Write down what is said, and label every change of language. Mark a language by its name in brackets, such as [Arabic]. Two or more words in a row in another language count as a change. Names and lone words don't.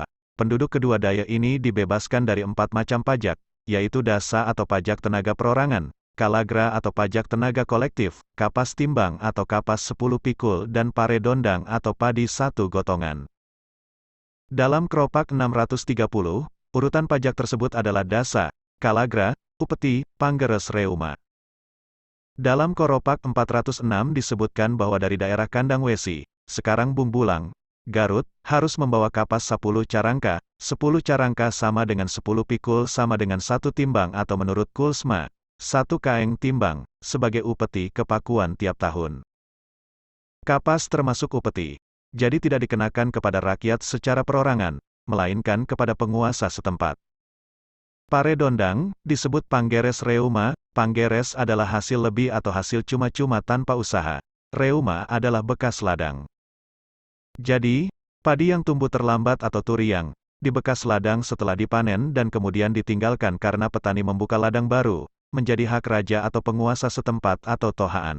[Indonesian] Penduduk kedua daya ini dibebaskan dari 4 macam pajak, yaitu dasa atau pajak tenaga perorangan, kalagra atau pajak tenaga kolektif, kapas timbang atau kapas 10 pikul dan paredondang atau padi 1 gotongan. Dalam Kropak 630, urutan pajak tersebut adalah dasa, kalagra, upeti, [Sundanese] panggeres reuma. [Indonesian] Dalam Koropak 406 disebutkan bahwa dari daerah Kandang Wesi, sekarang Bumbulang, Garut, harus membawa kapas 10 carangka, 10 carangka sama dengan 10 pikul sama dengan 1 timbang atau menurut Kulsma, 1 kaeng timbang, sebagai upeti ke Pakuan tiap tahun. Kapas termasuk upeti, jadi tidak dikenakan kepada rakyat secara perorangan, melainkan kepada penguasa setempat. Paredondang, disebut [Sundanese] panggeres reuma, [Indonesian] panggeres adalah hasil lebih atau hasil cuma-cuma tanpa usaha, reuma adalah bekas ladang. Jadi, padi yang tumbuh terlambat atau turiang, di bekas ladang setelah dipanen dan kemudian ditinggalkan karena petani membuka ladang baru, menjadi hak raja atau penguasa setempat atau tohaan.